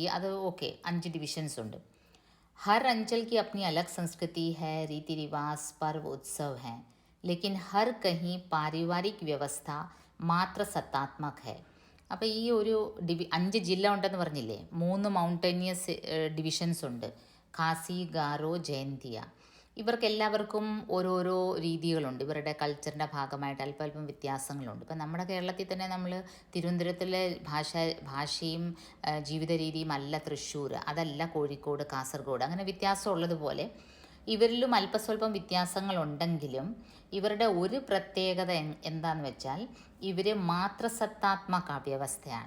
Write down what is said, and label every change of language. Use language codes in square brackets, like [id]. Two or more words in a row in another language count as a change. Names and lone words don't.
[ml] അത് ഓക്കെ, 5 ഡിവിഷൻസ് ഉണ്ട്. [hi] हर अंचल की अपनी अलग संस्कृति है, रीति रिवाज, पर्व, उत्सव हैं. लेकिन हर कहीं पारिवारिक व्यवस्था मातृ सत्तात्मक है. [ml] അപ്പോൾ ഈ ഒരു 5 ജില്ല ഉണ്ടെന്ന് പറഞ്ഞില്ലേ, 3 [en] mountainous divisions [ml] ഉണ്ട്, ഖാസി, ഗാരോ, ജയന്തിയ. ഇവർക്കെല്ലാവർക്കും ഓരോരോ രീതികളുണ്ട്. ഇവരുടെ കൾച്ചറിൻ്റെ ഭാഗമായിട്ട് അല്പം വ്യത്യാസങ്ങളുണ്ട്. ഇപ്പം നമ്മുടെ കേരളത്തിൽ തന്നെ നമ്മൾ തിരുവനന്തപുരത്തിലെ ഭാഷയും ജീവിത രീതിയും അല്ല തൃശ്ശൂർ, അതല്ല കോഴിക്കോട്, കാസർഗോഡ്, അങ്ങനെ വ്യത്യാസമുള്ളതുപോലെ ഇവരിലും അല്പസ്വല്പം വ്യത്യാസങ്ങളുണ്ടെങ്കിലും ഇവരുടെ ഒരു പ്രത്യേകത എന്താണെന്ന് വെച്ചാൽ ഇവർ മാതൃസത്താത്മക വ്യവസ്ഥയാണ്.